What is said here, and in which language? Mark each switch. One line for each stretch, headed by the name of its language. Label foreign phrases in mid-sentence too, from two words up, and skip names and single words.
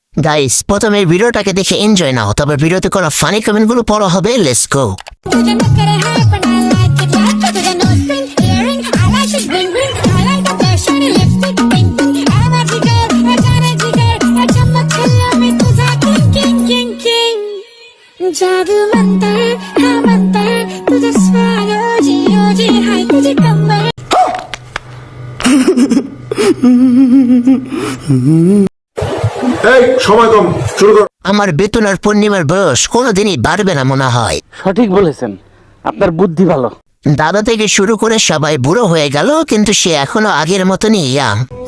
Bangla: গাইস প্রথমে ভিডিওটাকে দেখে এনজয় নাও, তবে ভিডিওতে কোনো ফানি কমেন্টগুলো পড়া হবে। লেটস গো।
Hindi: तुझे नखरे है पण
English: I like it like it. तुझे nose ring, earring, I like it ring ring. I like the fashion, lipstick, pink pink. I'm a jigar,
Hindi: जाने जिगर, चमक खिला में तुझा
English: king king king king.
Hindi: जादू मंतर, हाँ मंतर, तुझे swag ओजी हाय तुझे कमर.
Bangla: এই সময় কম, শুরু কর। আমার বেতন আর পূর্ণিমার বয়স কোনোদিনই বাড়বে না মনে হয়। সঠিক বলেছেন, আপনার বুদ্ধি ভালো। দাদা থেকে শুরু করে সবাই বুড়ো হয়ে গেল, কিন্তু সে এখনো আগের মতনই ইয়াং।